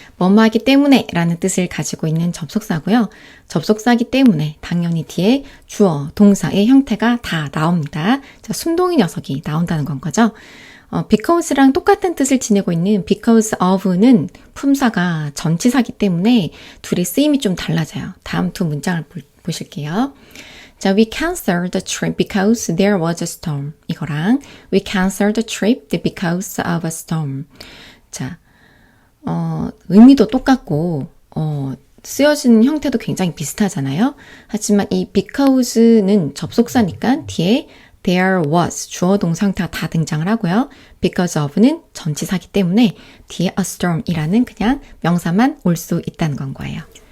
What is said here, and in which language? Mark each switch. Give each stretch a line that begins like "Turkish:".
Korean: 뭐뭐 하기 때문에 라는 뜻을 가지고 있는 접속사고요. 접속사기 때문에 당연히 뒤에 주어, 동사의 형태가 다 나옵니다. 자, 숨동이 녀석이 나온다는 건 거죠. because랑 똑같은 뜻을 지니고 있는 because of는 품사가 전치사기 때문에 둘의 쓰임이 좀 달라져요. 다음 두 문장을 보실게요.
English: 자, we canceled the trip because there was a storm.
Korean: 이거랑
English: we canceled the trip because of a storm.
Korean: 자, 의미도 똑같고 쓰여진 형태도 굉장히 비슷하잖아요. 하지만 이 because는 접속사니까 뒤에 there was 주어 동사 형태가 다 등장을 하고요. because of는 전치사기 때문에 뒤에 a storm이라는 그냥 명사만 올 수 있다는 건 거예요.